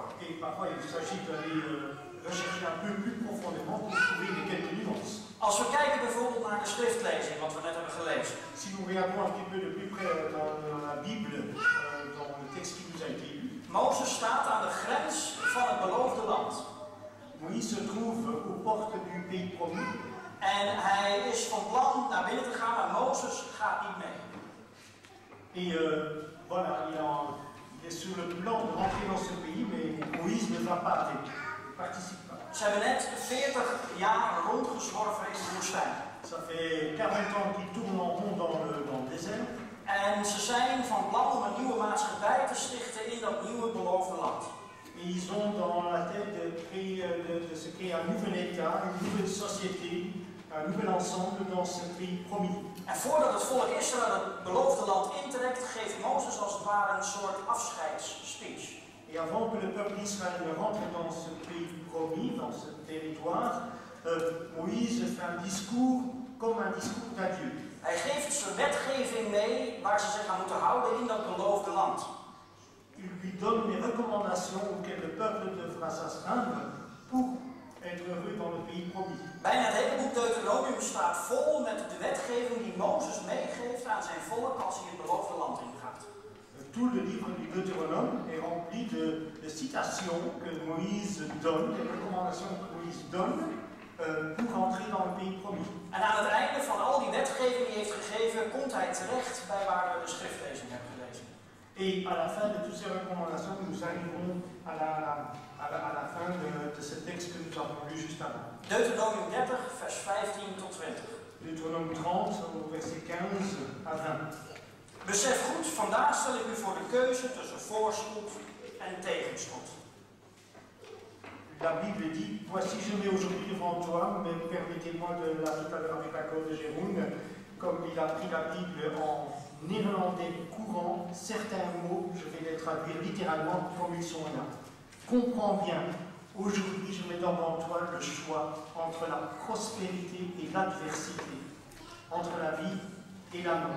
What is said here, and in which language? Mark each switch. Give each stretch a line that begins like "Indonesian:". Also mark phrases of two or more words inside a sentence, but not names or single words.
French: Et parfois, il s'agit d'aller rechercher un peu plus profondément pour trouver quelques nuances.
Dutch: Als we kijken bijvoorbeeld naar de schriftlezing, wat we net hebben gelezen.
French: Si nous regardons un petit peu de plus près dans la Bible, dans le texte qui nous a été lu,
Dutch: Mozes staat aan de grens van het beloofde land.
French: Moïse se trouve aux portes du pays promis.
Dutch: En hij is van plan naar binnen te gaan, maar Mozes gaat niet mee.
French: Et voilà, il est sur le plan de rentrer dans ce pays, mais Moïse ne va pas avec, ne participe pas.
Dutch: Ze hebben net 40 jaar rondgezworven in de woestijn.
French: Ça fait 40 ans qu'ils tournent en rond dans le désert.
Dutch: En ze zijn van plan om een nieuwe maatschappij te stichten in dat nieuwe beloofde land.
French: Et ils ont dans la tête de se créer un nouvel État, une nouvelle société, un nouvel ensemble dans ce pays promis.
Dutch: En voordat het volk Israël het beloofde land intrekt, geeft Mozes als het ware een soort afscheidsspeech.
French: Et avant que le peuple d'Israël ne rentre dans ce pays promis, dans ce territoire, Moïse fait un discours comme un discours d'adieu.
Dutch: Hij geeft zijn wetgeving mee waar ze zich aan moeten houden in dat beloofde land.
French: Il lui donne les recommandations auxquelles le peuple devra s'astreindre pour être heureux dans le pays promis.
Dutch: Bijna het hele boek Deuteronomium staat vol met de wetgeving die Mozes meegeeft aan zijn volk als hij het beloofde land ingaat.
French: Tout le livre du Deutéronome est rempli de citations que Moïse donne, des recommandations que Moïse donne pour entrer dans le pays promis.
Dutch: En aan het einde van al die wetgeving die hij heeft gegeven, komt hij terecht bij waar we de schriftlezing hebben gelezen.
French: Et à la fin de toutes ces recommandations, nous arriverons à la fin de ce texte que nous avons lu juste avant.
Dutch: Deuteronomium 30, vers 15 tot 20.
French: Deutéronome 30, au verset 15 à 20.
Dutch: Besef goed, vandaag stel ik u voor de keuze tussen voorspoed en tegenspoed.
French: La Bible dit, voici je mets aujourd'hui devant toi, mais permettez-moi de la tout à l'heure avec l'accord de Jérôme, comme il a pris la Bible en néerlandais courant, certains mots, je vais les traduire littéralement comme ils sont là. Comprends bien, aujourd'hui je mets devant toi le choix entre la prospérité et l'adversité, entre la vie et la mort.